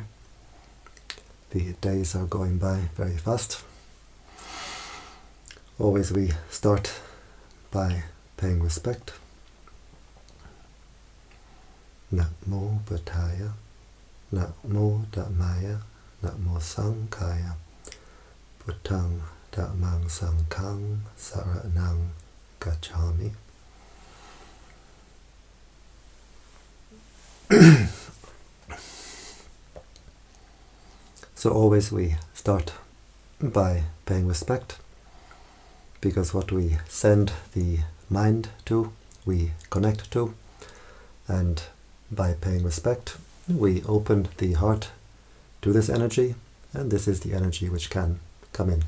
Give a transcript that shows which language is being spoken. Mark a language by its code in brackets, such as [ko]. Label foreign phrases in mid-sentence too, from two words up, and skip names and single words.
[en] The days are going by very fast. Always we start by paying respect. [pi] Namo Buddhaya, Namo Dhammaya, Namo Sanghaya, Buddhang Dhammang Sanghang Saranang Gacchami. [en] So always we start by paying respect, because what we send the mind to, we connect to, and by paying respect, we open the heart to this energy, and this is the energy which can come in.